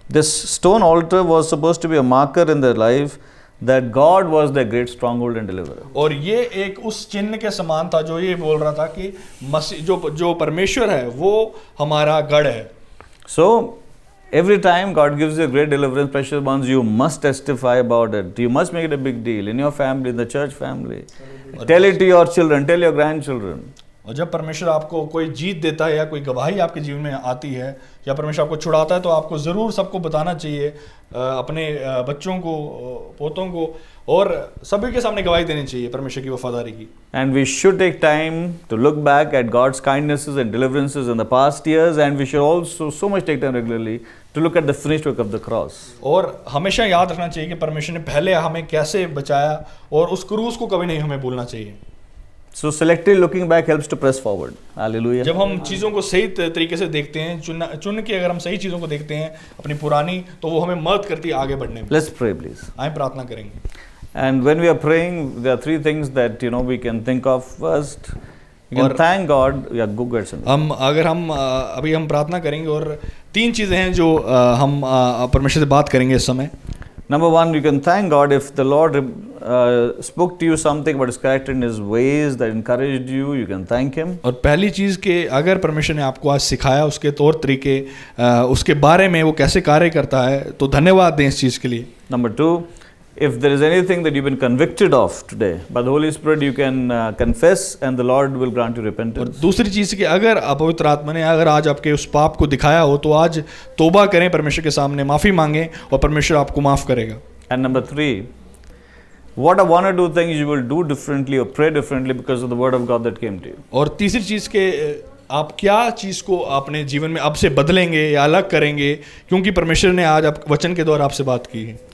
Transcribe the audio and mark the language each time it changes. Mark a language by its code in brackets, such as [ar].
[en] This stone altar was supposed to be a marker in their life that God was their great stronghold and deliverer. [hi] और ये एक उस चिन्ह के समान था जो ये बोल रहा था कि मसीह जो परमेश्वर है वो हमारा गढ़ है. [en] So every time God gives you a great deliverance, precious ones, you must testify about it. You must make it a big deal in your family, in the church family. Tell it to your children, tell your grandchildren. [hi] और जब परमेश्वर आपको कोई जीत देता है या कोई गवाही आपके जीवन में आती है या परमेश्वर आपको छुड़ाता है तो आपको ज़रूर सबको बताना चाहिए, अपने बच्चों को, पोतों को और सभी के सामने गवाही देनी चाहिए परमेश्वर की वफादारी की. [en] And we should take time to look back at God's kindnesses and deliverances in the past years, and we should also so much take time regularly to look at the finished work of the cross. [hi] और हमेशा याद रखना चाहिए कि परमेश्वर ने पहले हमें कैसे बचाया और उस क्रूस को कभी नहीं हमें भूलना चाहिए. [en] So selectively looking back helps to press forward. Hallelujah. [hi] जब हम चीज़ों को सही तरीके से देखते हैं, चुन के अगर हम सही चीज़ों को देखते हैं अपनी पुरानी, तो वो हमें मदद करती है आगे बढ़ने में. [en] Let's pray, please. [hi] आए प्रार्थना करेंगे. [en] And when we are praying, there are three things that we can think of. First, you can thank God. Yeah, go get some. [hi] अभी हम प्रार्थना करेंगे और तीन चीज़ें हैं जो हम परमेश्वर से बात करेंगे इस समय. [en] Number one, you can thank God if the Lord spoke to you something about His character and His ways that encouraged you. You can thank Him. [hi] और पहली चीज़ के अगर परमेश्वर ने आपको आज सिखाया उसके तौर तरीके, उसके बारे में वो कैसे कार्य करता है तो धन्यवाद दें इस चीज़ के लिए. [en] Number two, if there is anything that you've been convicted of today by the Holy Spirit, you can confess and the Lord will grant you [hi] और [en] repentance. [hi] दूसरी चीज़ कि अगर पवित्र आत्मा ने अगर आज आपके उस पाप को दिखाया हो तो आज तौबा करें, परमेश्वर के सामने माफ़ी मांगें और परमेश्वर आपको माफ़ करेगा. [en] And number three, what are one or two things you will do differently or pray differently because of the word of God that came to you? [hi] और तीसरी चीज़ के आप क्या चीज़ को अपने जीवन में अब से बदलेंगे या अलग करेंगे क्योंकि परमेश्वर ने आज आप वचन के द्वारा आपसे बात की है.